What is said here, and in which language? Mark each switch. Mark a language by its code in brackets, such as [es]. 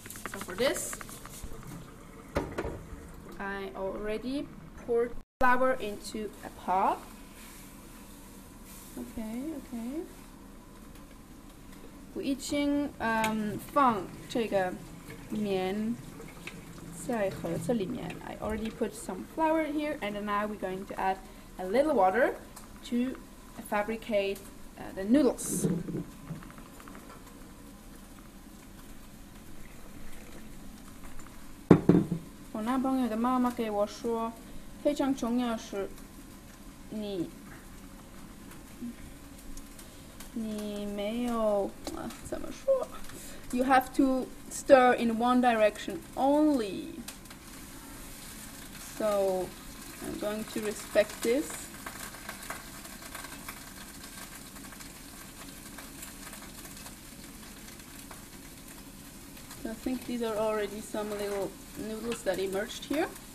[en] So for this, I already poured flour into a pot. Okay. [zh] 我已经放这个面在盒子里面. [en] I already put some flour here, and now we're going to add a little water to fabricate the noodles. [zh] 我男朋友的妈妈给我说，非常重要是你没有怎么说 [en] You have to stir in one direction only. So I'm going to respect this. So I think these are already some little noodles that emerged here.